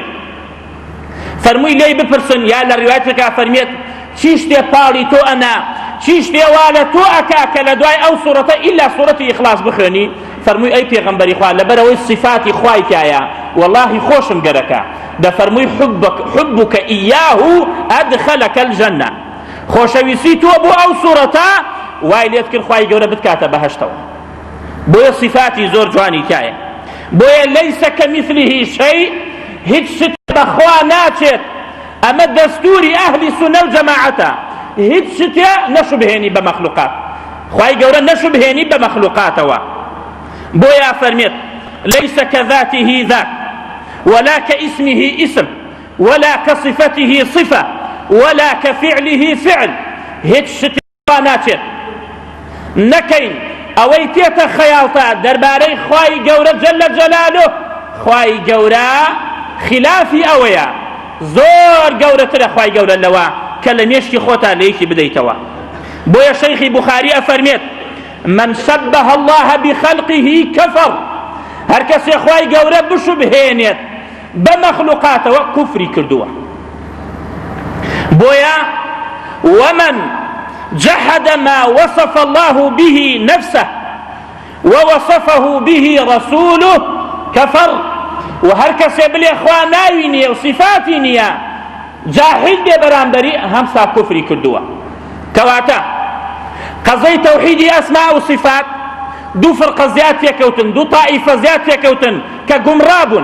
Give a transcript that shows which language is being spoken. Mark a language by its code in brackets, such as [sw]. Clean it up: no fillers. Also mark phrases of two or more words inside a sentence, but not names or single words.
[ckb] فەرمووی لێی بپرسن، یا لە ڕیوایەتێکا فەرمێت چی شتێ پاڵی تۆ ئەنا، چی شتێ وا لە تۆ ئەکا کە لە دوای ئەو سوورەتە ئیلا سوورەتی ئیخلاص بخوێنی؟ فەرمووی ئەی پێغەمبەری خوا، لەبەرەوەی صفاتی خوای تایە واللهی خۆشم گەرەکە. [ar] دەفەرمووی حبك إياه أدخلك الجنة، [ckb] خۆشەویستی تۆ بۆ ئەو سوورەتە وای لێت کرد خوای گەورە بتکاتە بەهەشتەوە. بۆیە صفاتی زۆر جوانی تایە. بۆیە [ar] لەیس کەمیثلیه شەی، [ckb] هیچ شت بەخوا ناچێت. ئەمە دەستوری ئەهلی سونە و جەماعەتە، هیچ شتێ نەشوبهێنی بە مەخلوقات، خوای گەورە نەشوبهێنی بە مەخلوقاتەوە. بۆیە فەرمێت [ar] لەیس کەذاته ذات ولا كاسمه اسم ولا كصفته صفة ولا كفعله فعل، [ckb] هیچ شتێ ناچێت نەکەین ئەوەی تێتە خەیاڵتە دەربارەی خوای گەورە [ar] جەلە جەلالوه. [ckb] خوای گەورە خلافی ئەوەیە، زۆر گەورەترە خوای گەورە لەوە کە لە مێشکی خۆتا لەیەکی بدەیتەوە. بۆیە شەیخی بوخاری ئەفەرمێت [ar] من شبه الله بخلقه كفر، [ckb] هەر کەسێ خوای گەورە بشوبهێنێت بە مەخلوقاتەوە کوفری کردووە. [ar] بۆیە ومن جحد ما وصف الله به نفسه ووصفه به رسوله كفر، [ckb] وهر کەسێ بڵێ خوا ناوی نییە و صفاتی نییە جاحد بێ بەرامبەری هەمسا کوفری کردووە. کەواتە قەزەی تەوحیدی ئەسما و صفات دوو فڕقە زیاد تێکەوتن، دوو تائیفە زیاد تێکەوتن کە گومڕابوون.